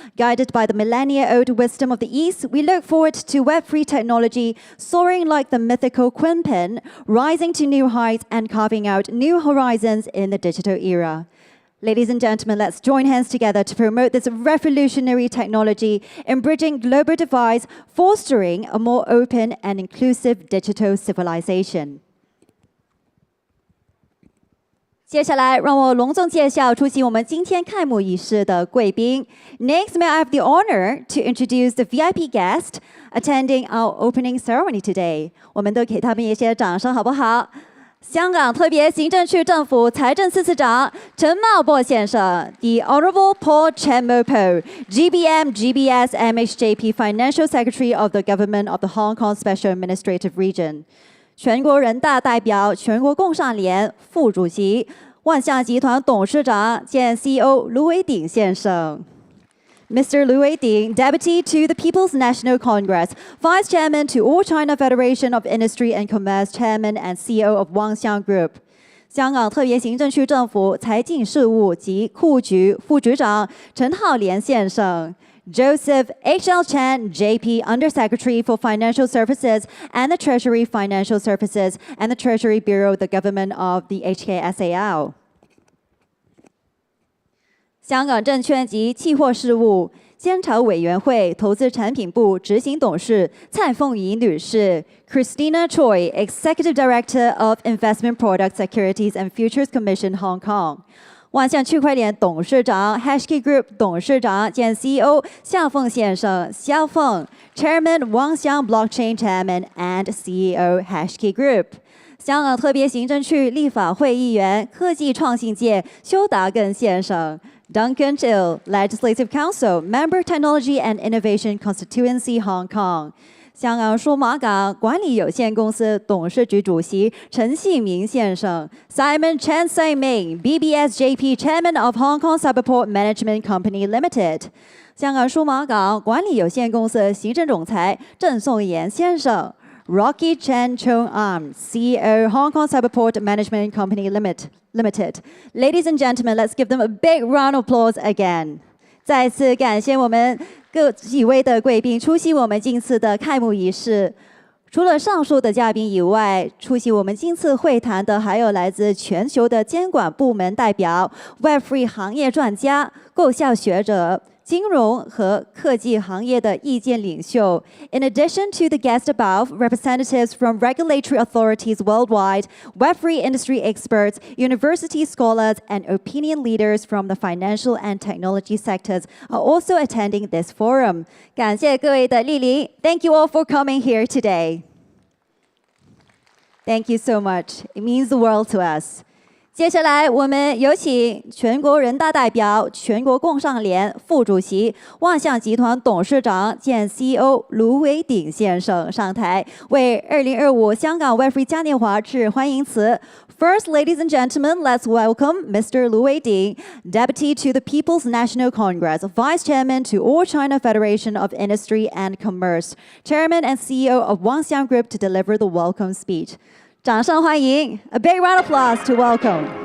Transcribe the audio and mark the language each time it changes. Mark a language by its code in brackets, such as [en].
[en] Guided by the millennia-old wisdom of the East, we look forward to Web3 technology soaring like the mythical quinpin, rising to new heights and carving out new horizons in the digital era. Ladies and gentlemen, let's join hands together to promote this revolutionary technology in bridging global divides, fostering a more open and inclusive digital civilization. [zh] 接下来，让我隆重介绍出席我们今天开幕仪式的贵宾。 [en] Next, may I have the honor to introduce the VIP guest attending our opening ceremony today. [zh] 我们都给他们一些掌声，好不好？香港特别行政区政府财政司司长陈茂波先生 [en] ，The Honourable Paul Chen Mo-po, GBM, GBS, MHJP Financial Secretary of the Government of the Hong Kong Special Administrative Region. [zh] 全国人大代表、全国工商联副主席、万象集团董事长兼 CEO 卢伟鼎先生。 [en] Mr. Lu Weiding, Deputy to the People's National Congress, Vice Chairman to All China Federation of Industry and Commerce, Chairman and CEO of Wangxiang Group. [zh] 香港特别行政区政府财经事务及库局副局长陈浩濂先生。 [en] Joseph H.L. Chan, JP Undersecretary for Financial Services and the Treasury Financial Services and the Treasury Bureau, the Government of the HKSAR. [zh] 香港证券及期货事务监察委员会投资产品部执行董事蔡凤仪女士 [en] Christina Choi, Executive Director of Investment Products, Securities and Futures Commission, Hong Kong. [zh] 万象区块链董事长 Hashkey Group 董事长兼 CEO 夏凤先生肖凤 [en] Chairman Wangxiang Blockchain Chairman and CEO Hashkey Group. [zh] 香港特别行政区立法会议员科技创新界邱达根先生 [en] Duncan Chill, Legislative Council, Member Technology and Innovation Constituency, Hong Kong. [zh] 香港数码港管理有限公司董事局主席陈信明先生 [en] Simon Chen Sai Ming, BBSJP Chairman of Hong Kong Cyberport Management Company Limited. [zh] 香港数码港管理有限公司行政总裁郑颂妍先生 [en] ，Rocky Chen Chung Am, CEO Hong Kong Cyberport Management Company Limited. Ladies and gentlemen, let's give them a big round of applause again. [zh] 再次感谢我们各几位的贵宾出席我们今次的开幕仪式。除了上述的嘉宾以外，出席我们今次会谈的还有来自全球的监管部门代表、Web3 行业专家、构校学者、金融和科技行业的意见领袖。 [en] In addition to the guests above, representatives from regulatory authorities worldwide, Web3 industry experts, university scholars, and opinion leaders from the financial and technology sectors are also attending this forum. [zh] 感谢各位的莅临。 [en] Thank you all for coming here today. Thank you so much. It means the world to us. [zh] 接下来，我们有请全国人大代表、全国工商联副主席、万象集团董事长兼 CEO 卢伟鼎先生上台，为2025香港 Web3 嘉年华致欢迎词。 [en] First, ladies and gentlemen, let's welcome Mr. Lu Weiding, Deputy to the People's National Congress, Vice Chairman to All China Federation of Industry and Commerce, Chairman and CEO of Wangxiang Group to deliver the welcome speech. [zh] 掌声欢迎 [en] ！A big round of applause to welcome.